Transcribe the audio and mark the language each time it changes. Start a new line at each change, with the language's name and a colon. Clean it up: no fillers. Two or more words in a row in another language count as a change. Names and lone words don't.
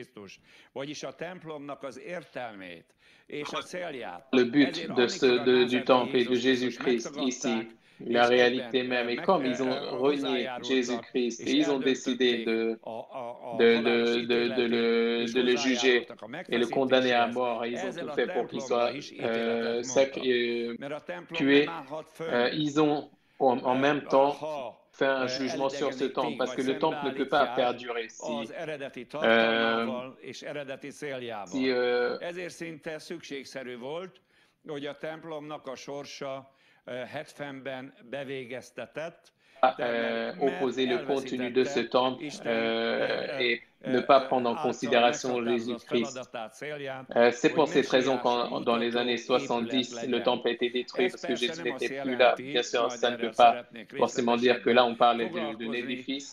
French: le but du temple et de Jésus-Christ ici, la réalité même, et comme ils ont renié Jésus-Christ et ils ont décidé de le juger et le condamner à mort, et ils ont tout fait pour qu'il soit tué, ils ont en même temps fait un jugement sur ce temple, parce que le temple ne peut pas perdurer
Hungarian: ezért szinte szükségszerű volt, hogy a templomnak a sorsa 70-ben bevégeztetett,
French: opposer le contenu de ce temple et ne pas prendre en considération Jésus-Christ. C'est pour cette raison qu'en dans les années 70, le temple a été détruit parce que Jésus n'était plus là. Bien sûr, ça ne veut pas forcément dire que là, on parlait d'un édifice.